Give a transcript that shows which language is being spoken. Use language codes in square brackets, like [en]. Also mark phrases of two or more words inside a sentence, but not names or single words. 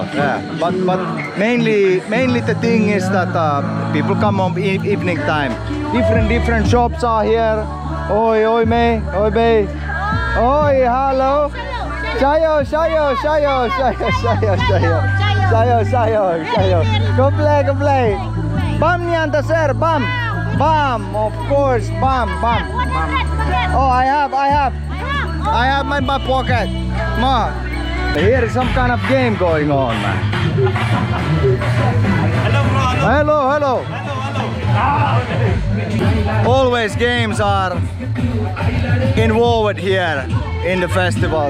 [en] Yeah, but mainly the thing is that people come on evening time. Different shops are here. Oi me, oi be, oi hello, shayo. Go play. Bam Nyantaser, bam, of course, bam. Oh, I have my pocket. Ma. Here is some kind of game going on, man. Hello. Always games are involved here in the festivals.